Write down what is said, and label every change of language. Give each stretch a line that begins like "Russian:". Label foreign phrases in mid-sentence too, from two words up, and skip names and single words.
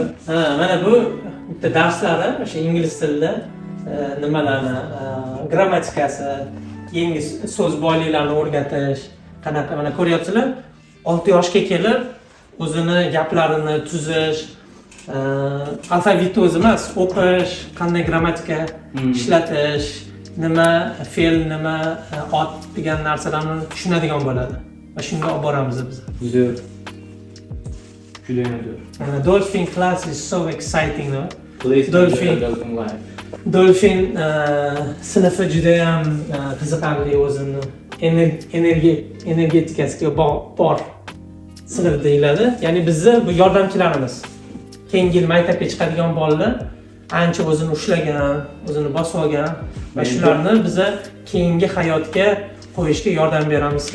Uzbek: Mana bu bitta darslari o'sha ingliz tilida nimalarni grammatikasi, yangi so'z boyliklarini o'rgatish, qanaqa mana ko'ryapsizlar, 6 yoshga kelib o'zini gaplarini tuzish, alfavitni o'zi emas, o'qish, qanday grammatika ishlatish, nima fe'l, nima ot degan narsalarni tushunadigan bo'ladi. Va shunga olib boramiz biz.
English: Dolphin class is so exciting, no?
Uzbek: Dolphin sinfi juda ham qiziqarli, o'zini energetikasiga bor sinf deyiladi. Ya'ni bizni bu yordamchilarimiz. Keyingi yil maktabga chiqadigan bolalar ancha o'zini ushlagan, o'zini bosib olgan va shularni biz keyingi hayotga qo'yishga yordam beramizki,